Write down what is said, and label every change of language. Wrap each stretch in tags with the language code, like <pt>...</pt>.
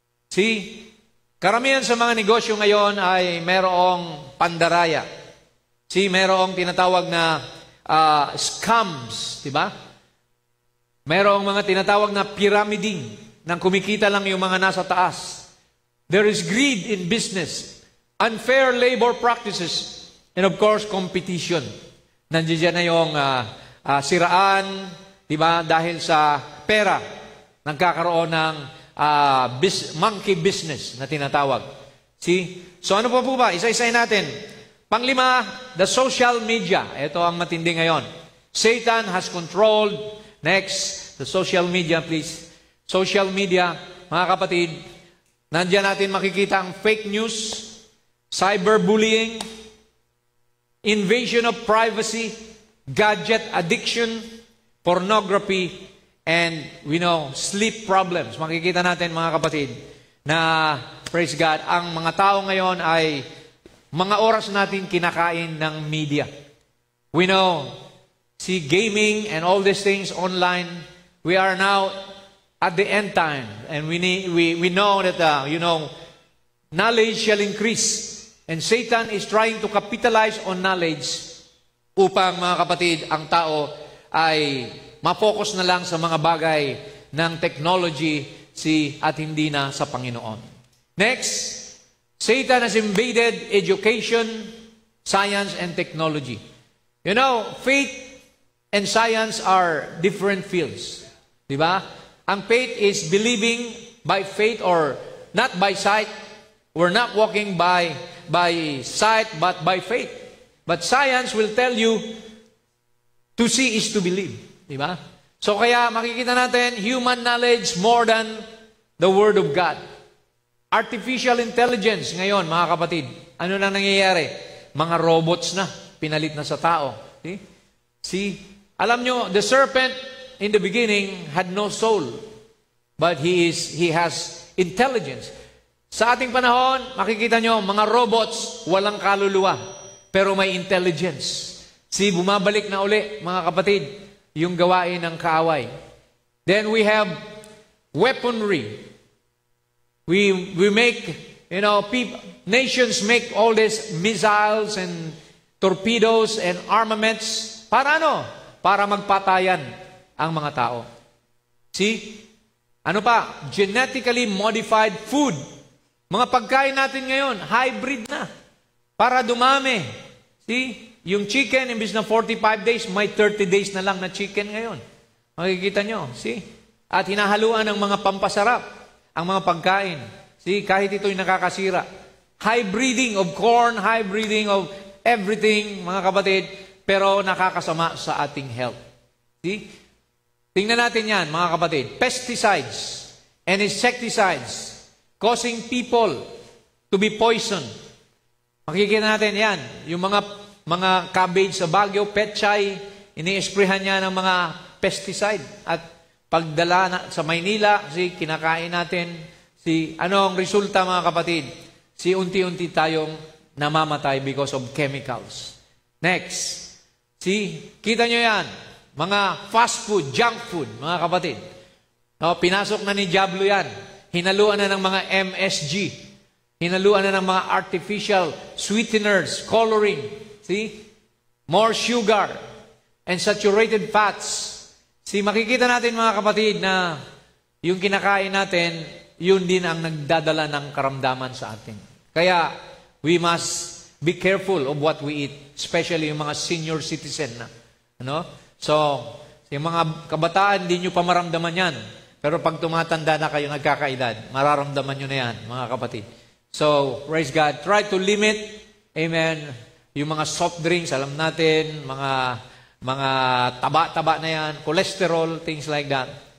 <tl>See, karamihan sa mga negosyo ngayon ay merong pandaraya. See, merong tinatawag na scams, di ba? Merong mga tinatawag na pyramiding nang kumikita lang yung mga nasa taas.</tl> <en>There is greed in business, unfair labor practices, and of course, competition.</en> <tl>Nandiyan na yung siraan, di ba? Dahil sa pera, nagkakaroon ng monkey business na tinatawag. See? So ano pa po ba? Isa-isayin natin. Panglima, the social media. Ito ang matindi ngayon.</tl> <en>Satan has controlled. Next, the social media, please. Social media,</en> <tl>mga kapatid, nandiyan natin makikita ang</tl> <en>fake news, cyberbullying, invasion of privacy, gadget addiction, pornography, and we know, sleep problems.</en> <tl>Makikita natin, mga kapatid, na, praise God, ang mga tao ngayon ay mga oras natin kinakain ng media.</tl> <en>We know, see, gaming and all these things online, we are now at the end time. And we know that, knowledge shall increase. And Satan is trying to capitalize on knowledge</en> <tl>upang, mga kapatid, ang tao ay ma-focus na lang sa mga bagay ng technology at hindi na sa Panginoon.</tl> <en>Next, Satan has invaded education, science, and technology. You know, faith and science are different fields. Diba? Ang faith is believing by faith or not by sight. We're not walking by sight but by faith. But science will tell you to see is to believe.</en> <tl>Diba? So kaya makikita natin</tl> <en>human knowledge more than the Word of God.</en> <tl>Artificial intelligence ngayon, mga kapatid. Ano na nangyayari? Mga robots na, pinalit na sa tao.</tl> <en>See?</en> <tl>Alam nyo,</tl> <en>the serpent in the beginning had no soul, but he has intelligence.</en> <tl>Sa ating panahon, makikita nyo, mga robots, walang kaluluwa, pero may intelligence. See, bumabalik na uli, mga kapatid, yung gawain ng kaaway.</tl> <en>Then we have weaponry. We make, nations make all these missiles and torpedoes and armaments.</en> <tl>Para ano? Para magpatayan ang mga tao. See? Ano pa?</tl> <en>Genetically modified food.</en> <tl>Mga pagkain natin ngayon, hybrid na. Para dumami. See? Yung chicken, imbis na 45 days, may 30 days na lang na chicken ngayon. Makikita nyo. See? At hinahaluan ng mga pampasarap ang mga pagkain. See? Kahit ito'y nakakasira.</tl> <en>Hybriding of corn, hybriding of everything,</en> <tl>mga kapatid, pero nakakasama sa ating health. See? Tingnan natin yan, mga kapatid.</tl> <en>Pesticides and insecticides causing people to be poisoned.</en> <tl>Makikita natin yan. Yung mga cabbage sa Baguio, petchay, ini-esprehan niya ng mga pesticide. At pagdala na sa Maynila, kinakain natin, ano ang resulta, mga kapatid? Unti-unti tayong namamatay</tl> <en>because of chemicals.</en> <tl>Next. Kita nyo yan. Mga fast food, junk food, mga kapatid. Pinasok na ni Diablo yan. Hinaluan na ng mga MSG. Hinaluan na ng mga artificial sweeteners, coloring. See?</tl> <en>More sugar and saturated fats.</en> <tl>Makikita natin, mga kapatid, na yung kinakain natin, yun din ang nagdadala ng karamdaman sa atin.</tl> <en>Kaya, we must be careful of what we eat, especially</en> <tl>yung mga senior citizen na. So, yung mga kabataan, hindi nyo pa maramdaman yan. Pero pag tumatanda na kayo nagkakaedad, mararamdaman nyo na yan, mga kapatid. So, praise God.</tl> <en>Try to limit,</en> <tl>amen, yung mga soft drinks, alam natin, mga taba-taba na yan, cholesterol, things like that.</tl>